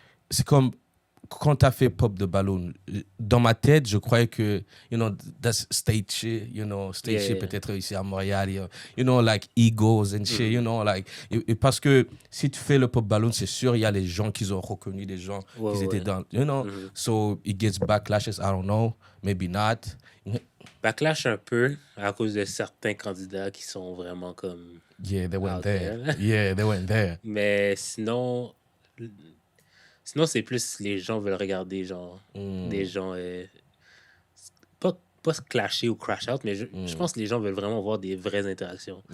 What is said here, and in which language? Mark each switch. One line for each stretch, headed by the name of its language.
French: c'est comme quand tu as fait Pop de Ballon. Dans ma tête, je croyais que, you know, that's stage shit, you know, stage shit peut-être ici à Montréal, you know, like egos and shit, you know, like... Et parce que si tu fais le Pop Ballon, c'est sûr, il y a les gens qui ont reconnu des gens qui étaient dans...
English: You know, so it gets backlashes, I don't know, maybe not.
French: Backlash un peu à cause de certains candidats qui sont vraiment comme...
English: Yeah, they went out there. Yeah, they went there.
French: Mais sinon, c'est plus les gens veulent regarder, genre, des gens... pas se clasher ou crash out, mais je pense que les gens veulent vraiment voir des vraies interactions.